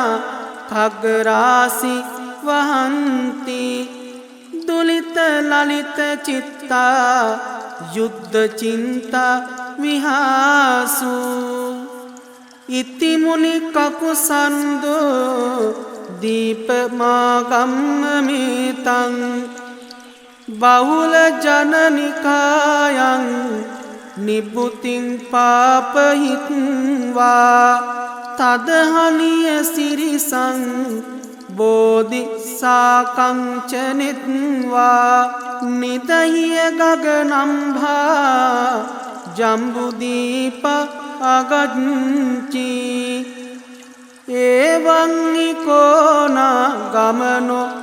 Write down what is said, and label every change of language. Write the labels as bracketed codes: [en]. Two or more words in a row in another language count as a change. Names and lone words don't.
[pi] khග්ගරාසි වහන්ති දුලිත ලලිත චිත්තා යුද්ධ චින්තා විහාසු ඉති මුනි කකුසන්දෝ දීපමාගම්ම මේතං බහුල ජනනිකායන් නිබ්බුතින් පාපහිත්වා තදහනිය සිරිසං බෝධි සාකංචනෙත්වා නිදහිය ගගනම්භා ජම්බුදීප අගච්චි එවං නිකෝනා ගමනෝ